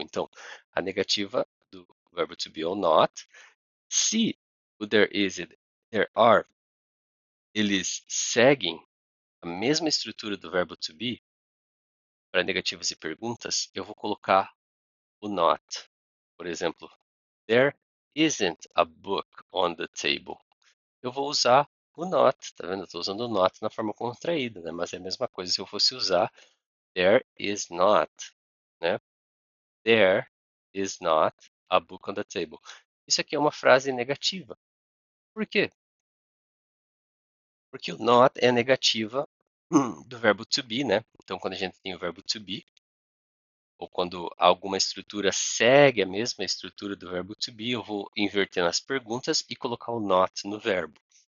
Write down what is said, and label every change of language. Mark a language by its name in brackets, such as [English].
[Portuguese] Então, a negativa do verbo to be ou not, se o there is e there are, eles seguem a mesma estrutura do verbo to be, para negativas e perguntas, eu vou colocar o not. Por exemplo, [English] there isn't a book on the table. [Portuguese] Eu vou usar o not, tá vendo? Eu estou usando o not na forma contraída, né? Mas é a mesma coisa se eu fosse usar [English] there is not, [Portuguese] né? [English] There is not a book on the table. [Portuguese] Isso aqui é uma frase negativa. Por quê? Porque o not é a negativa do verbo to be, né? Então, quando a gente tem o verbo to be, ou quando alguma estrutura segue a mesma estrutura do verbo to be, eu vou inverter nas perguntas e colocar o not no verbo.